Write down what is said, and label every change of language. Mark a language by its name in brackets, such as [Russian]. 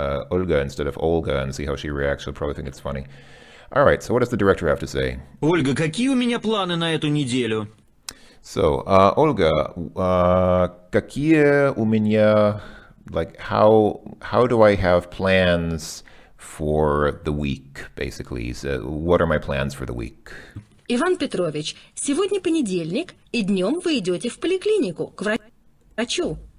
[English] Olga instead of Olga, and see how she reacts. She'll probably think it's funny. All right, so what does the director have to say? [Russian] Ольга, какие у меня планы на эту неделю? [English] So, Olga, [Russian] какие у меня, [English] like, how do I have plans for the week, basically? So, what are my plans for the week? [Russian] Иван Петрович, сегодня понедельник, и днем вы идете в поликлинику, к врачу.